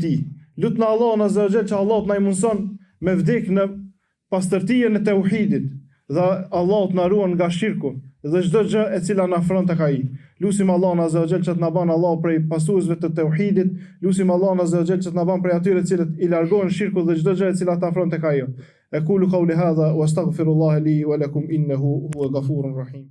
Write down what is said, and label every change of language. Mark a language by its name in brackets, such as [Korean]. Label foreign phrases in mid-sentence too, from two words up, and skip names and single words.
[Albanian] Lutni Allahun [Arabic] عز وجل [Albanian] që Allah t'na mëson me vdek në pastërtia në tauhidit dhe Allahu të na ruan nga shirku dhe çdo gjë e cila na afron tek ai. Lutim Allahun [Arabic] عز وجل [Albanian] që të na bën Allahu prej pasuesve të tauhidit, lutim Allahun [Arabic] عز وجل [Albanian] që të na bën prej atyre të cilët i largojnë shirku dhe çdo gjë e cila ta afron tek ai. [Arabic] أقول قولي هذا وأستغفر الله لي ولكم إنه هو الغفور الرحيم.